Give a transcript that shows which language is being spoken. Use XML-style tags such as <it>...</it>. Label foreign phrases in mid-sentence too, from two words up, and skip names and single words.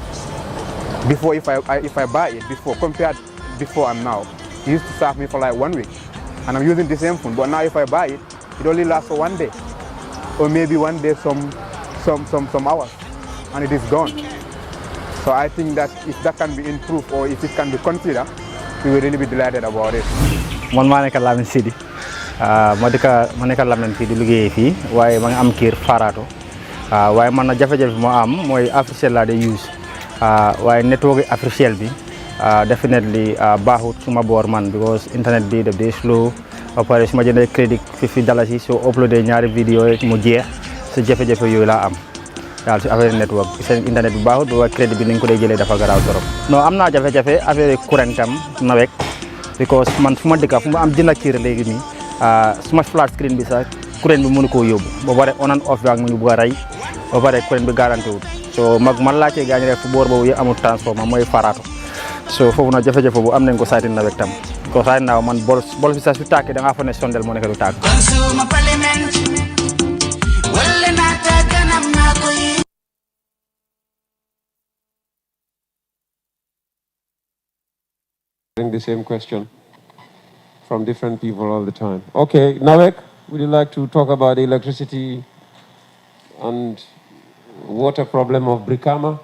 <en>Before, if I buy it before, compared before and now, it used to serve me for like 1 week. And I'm using the same phone, but now if I buy it, it only lasts for 1 day. Or maybe 1 day, some hours, and it is gone. So I think that if that can be improved, or if it can be considered, we will really be delighted about it.</en> <wo>Man maa nekk Lamine Sidi ma nekk Lamine fii di liggéeyee fii waaye ma ngi am kër Farato waaye man na jafe-jafe bi ma am mooy Africell laa di use waaye network Africell bi definitely baaxut suma boor man because internet bi daf dee slow ba pare su ma jëndee crédit $50 soo uploadé ñaari vidéo mu jeex sa jafe-jafe yooyu laa am daal si affaire network seen internet bi baaxut ba crédit bi ni nga ko dee jëlee dafa garaaw trop. non am naa jafe-jafe affaire courant tam nawet because man fu ma dëkka fu ma am jënd kër léegi nii suma</wo> <en>flat screen</en> <wo>bi sax courant bi mënu koo yóbbu ba pare</wo> <en>on and off</en> <wo>bi ak mu ngi bugg a rey ba pare courant bi garanti wut so man laajtee gaañ rek fu boor boobu yëpp amul transformer mooy Farato so foofu nag jafe-jafe bu am nañ ko saati nawet tam ko saati naaw man bol fi sax su tàkkee da ngaa fa ne sondel moo nekk du tàkk.</wo> <en>The same question from different people all the time. Okay, Nawek, would you like to talk about the electricity and water problem of Brikama?</en>